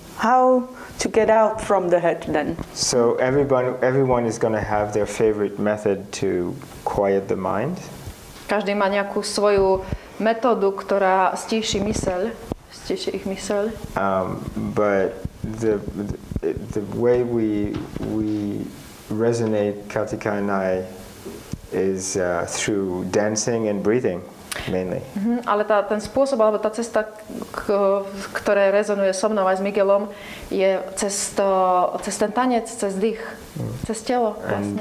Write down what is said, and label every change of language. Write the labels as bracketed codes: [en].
[en] How to get out from the head then? So everyone is going to have their favorite method to quiet the mind. [sk] Každý má nejakú svoju metódu, ktorá stíši ich myseľ. [en] But the way we resonate, Katikou and I, is through dancing and breathing mainly. [sk] Ale ten spôsob, alebo tá cesta, ktorá rezonuje so mnou aj s Miguelom, je cez ten tanec, cez dych, cez telo vlastne.